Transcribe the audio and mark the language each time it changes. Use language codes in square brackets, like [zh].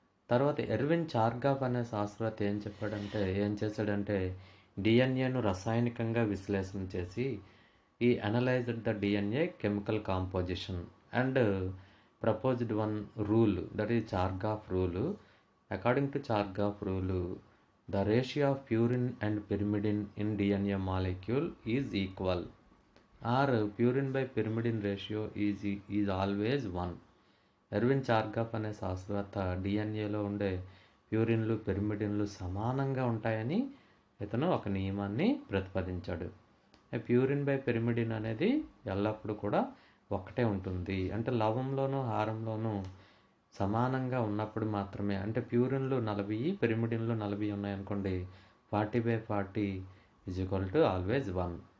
[te] తర్వాత ఎర్విన్ చార్గాఫ్ అనే శాస్త్రవేత్త ఏం చేశాడంటే డిఎన్ఏను రసాయనికంగా విశ్లేషణ చేసి [en] ఈ analysed the DNA chemical composition and proposed one rule, that is Chargaff rule. According to Chargaff rule, the ratio of purine and pyrimidine in DNA molecule is equal, or purine by pyrimidine ratio is always 1. [te] Erwin చార్గాఫ్ అనే శాస్త్రవేత్త డిఎన్ఏలో ఉండే ప్యూరిన్లు పిరిమిడిన్లు సమానంగా ఉంటాయని ఇతను ఒక నియమాన్ని ప్రతిపాదించాడు. Purine by pyrimidine అనేది ఎల్లప్పుడూ కూడా ఒకటే ఉంటుంది. అంటే లవంలోనూ హారంలోనూ సమానంగా ఉన్నప్పుడు మాత్రమే, అంటే ప్యూరిన్లు 40 పిరిమిడిన్లు 40 ఉన్నాయనుకోండి, 40/40 = ఆల్వేజ్ 1.